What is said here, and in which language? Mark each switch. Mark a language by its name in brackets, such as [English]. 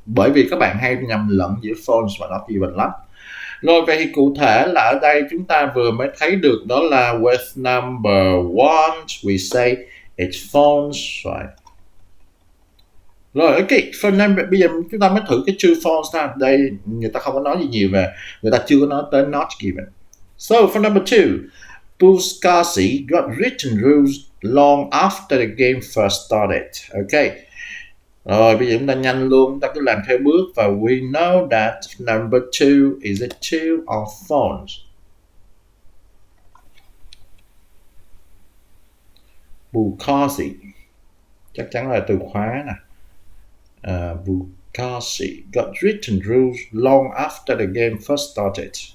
[Vietnamese] Bởi vì các bạn hay nhầm lẫn giữa false và not given lắm. Rồi vậy thì cụ thể là ở đây chúng ta vừa mới thấy được đó là [English] with number one we say it's false, right? [Vietnamese] Rồi ok, for number, bây giờ chúng ta mới thử cái true false ha. Đây người ta không có nói gì nhiều về, người ta chưa có nói tới not given. [English] So for number two, Buzkashi got written rules long after the game first started. Ok. [Vietnamese] Rồi bây giờ chúng ta nhanh luôn, chúng ta cứ làm theo bước và [English] we know that number two is a true or false. [Vietnamese] Bukowski chắc chắn là từ khóa nè. [English] Bukowski got written rules long after the game first started.